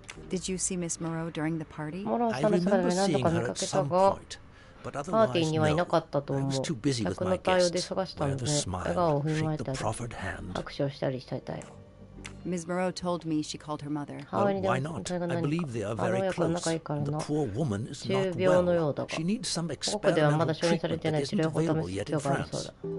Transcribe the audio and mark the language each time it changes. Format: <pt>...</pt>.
<en>Did you see Miss Moreau during the party?</en> <ja>モローさんの姿で何度か見かけたが、パーティーにはいなかったと思う。客の対応で忙したので、笑顔を振りまいたり、握手をしたりしてたよ。</ja> <en>Ms. Moreau told me she called her mother. Well, why not? I believe they are very close. The poor woman is not well. She needs some experimental treatment that isn't available yet in France.</en>